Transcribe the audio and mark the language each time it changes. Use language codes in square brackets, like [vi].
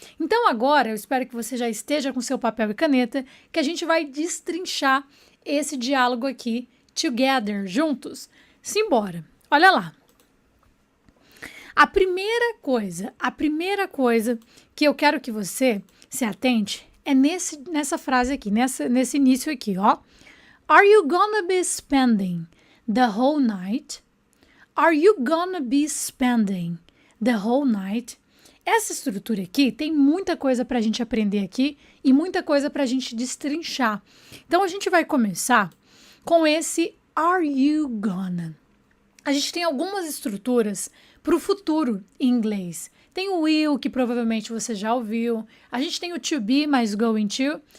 [pt] Então agora, eu espero que você já esteja com seu papel e caneta, que a gente vai destrinchar esse diálogo aqui, together, juntos. Simbora. Olha lá. A primeira coisa que eu quero que você se atente é nessa frase aqui, nesse início aqui, ó. [en] Are you gonna be spending the whole night? Are you gonna be spending the whole night? [pt] Essa estrutura aqui tem muita coisa para a gente aprender aqui e muita coisa para a gente destrinchar. Então a gente vai começar com esse are you gonna. A gente tem algumas estruturas para o futuro em inglês. Tem o will, que provavelmente você já ouviu. A gente tem o to be mais going to.